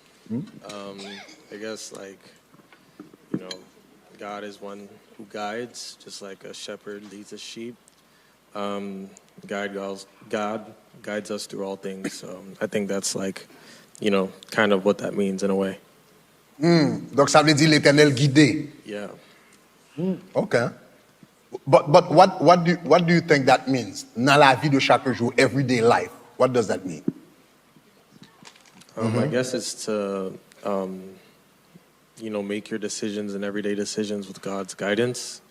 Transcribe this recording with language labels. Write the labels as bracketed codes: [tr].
[en] I guess like, you know, God is one who guides, just like a shepherd leads a sheep. God guides us through all things. So I think that's like, you know, kind of what that means in a way. [fr] Donc ça veut dire l'Éternel guidé. [en] Yeah. Okay. But what do you think that means? [fr] Dans la vie de chaque jour, [en] everyday life. What does that mean? I guess it's to, you know, make your decisions and everyday decisions with God's guidance.